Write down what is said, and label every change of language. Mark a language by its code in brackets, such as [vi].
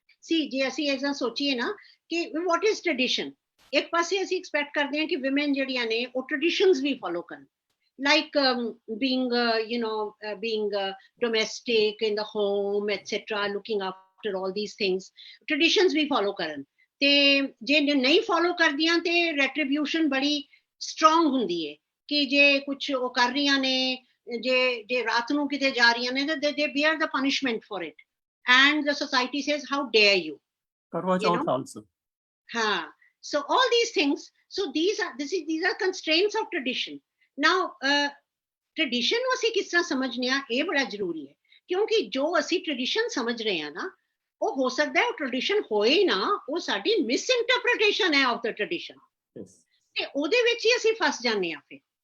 [pa] ਸੀ ਜੇ ਅਸੀਂ ਐਸਾ ਸੋਚੀਏ ਨਾ ਕਿ ਵਾਟ ਇਜ਼ ਟ੍ਰੈਡੀਸ਼ਨ, ਇੱਕ ਪਾਸੇ ਅਸੀਂ ਐਕਸਪੈਕਟ ਕਰਦੇ ਹਾਂ ਕਿ ਵਿਮਨ ਜਿਹੜੀਆਂ ਨੇ ਉਹ ਟ੍ਰੈਡੀਸ਼ਨਸ ਵੀ ਫੋਲੋ ਕਰਨ, like [en] being domestic in the home etc, looking after all these things, [pa] traditions we follow ਕਰਨ. ਤੇ ਜੇ ਨਹੀਂ ਫੋਲੋ ਕਰਦੀਆਂ ਤੇ ਰੈਟਰੀਬਿਊਸ਼ਨ ਬੜੀ ਸਟਰੋਂਗ ਹੁੰਦੀ ਹੈ ਕਿ ਜੇ ਕੁਝ ਉਹ ਕਰ ਰਹੀਆਂ ਨੇ, ਜੇ ਰਾਤ ਨੂੰ ਕਿਤੇ ਜਾ ਰਹੀਆਂ ਨੇ, [en] they bear the punishment for it, and the society says how dare you. Karwa Chauth also. So all these things, so these are constraints of tradition. [pa] Now tradition ਨੂੰ ਅਸੀਂ ਕਿਸ ਤਰ੍ਹਾਂ ਸਮਝਨੇ ਆ ਇਹ ਬੜਾ ਜ਼ਰੂਰੀ ਹੈ, ਕਿਉਂਕਿ ਜੋ ਅਸੀਂ tradition ਸਮਝ ਰਹੇ ਹਾਂ ਨਾ ਉਹ ਹੋ ਸਕਦਾ ਹੈ ਉਹ tradition ਹੋਏ ਨਾ, ਉਹ ਸਾਡੀ misinterpretation ਹੈ [en] of the tradition. [pa] ਤੇ ਉਹਦੇ ਵਿੱਚ ਹੀ ਅਸੀਂ ਫਸ ਜਾਂਦੇ ਆ ਫਿਰ.